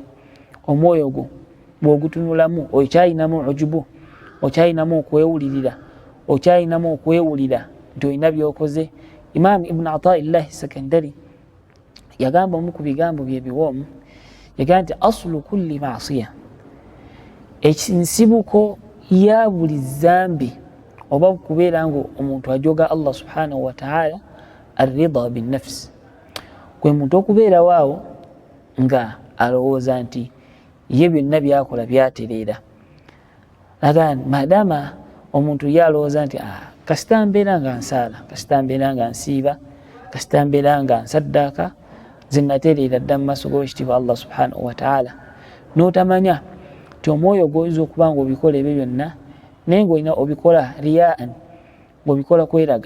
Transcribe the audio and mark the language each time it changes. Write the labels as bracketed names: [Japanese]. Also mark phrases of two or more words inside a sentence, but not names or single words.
[Ganda] Omwoyo gwo bw'ogutunulamu okyayinamu ujubu, okyayinamu okwewulirira, okyayinamu okwewulira nti olina by'okoze. Imaamu Ibn Ataa'illahi Sakandari yagamba omu ku bigambo bye biwoomu, yagamba nti [Arabic] أصل كل معصية, [Ganda] ekinsibuko ya buli zambi oba kubeera nga omuntu ajoga [Arabic] الله سبحانه وتعالى الرضا بالنفس, [Ganda] kwe muntu okubeera waawo nga alowooza nti ye byonna byakola byatereera. Agamba maadaama omuntu yalowooza nti kasita mbeera nga nsaala, kasita mbeera nga nsiiba, kasita mbeera nga nsaddaaka, nze natereera dda mu maaso g'obwekitiibwa [Arabic] الله سبحانه وتعالى, [Ganda] n'otamanya nti omwoyo gw'oyinza okuba nga obikola ebyo byonna naye ng'olina obikola riyaan, ng'obikola kweraga.